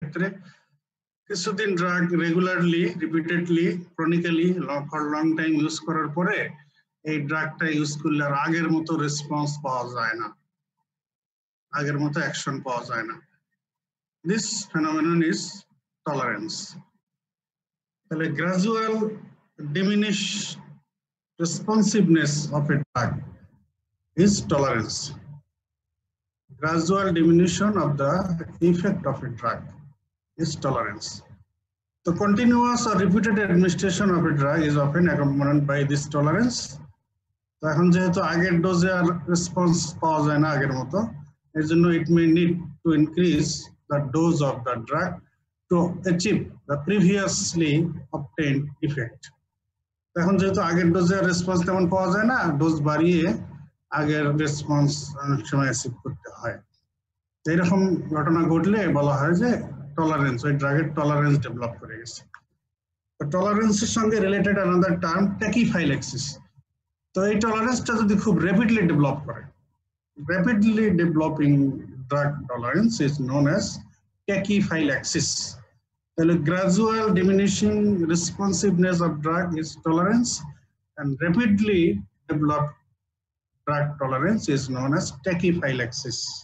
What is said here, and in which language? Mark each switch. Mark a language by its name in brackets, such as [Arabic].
[Bangla] ক্ষেত্রে কিছুদিন drug [English] regularly repeatedly chronically for long time [Bangla] use করার পরে এই ড্রাগটা ইউজ করলে আর আগের মতো রেসপন্স পাওয়া যায় না, আগের মতো অ্যাকশন পাওয়া যায় না। [English] This phenomenon is tolerance. তাহলে gradual diminish responsiveness of a drug is tolerance. Gradual diminution of the effect of a drug is tolerance. The continuous or repeated administration of a drug is often accompanied by this tolerance. [Bangla] তো এখন যেহেতু আগের ডোজে আর response পাওয়া যায় না আগের মতো, এর জন্য [English] it may need to increase the dose of the drug to achieve the previously obtained effect. [Bangla] এখন যেহেতু আগের ডোজে আর রেসপন্স তেমন পাওয়া যায় না, ডোজ বাড়িয়ে আগের রেসপন্স অনেক সময় অ্যাচিভ করতে হয়। এইরকম ঘটনা ঘটলে বলা হয় যে টলারেন্স, ওই ড্রাগের টলারেন্স ডেভেলপ করে গেছে। তো টলারেন্সের সঙ্গে রিলেটেড আনাদার টার্ম ট্যাকিফাইল্যাক্সিস। তো এই টলারেন্সটা যদি খুব র্যাপিডলি ডেভেলপ করে, [English] Rapidly developing drug tolerance is known as tachyphylaxis. তাহলে gradual diminishing responsiveness of drug is tolerance and rapidly developed drug tolerance is known as tachyphylaxis.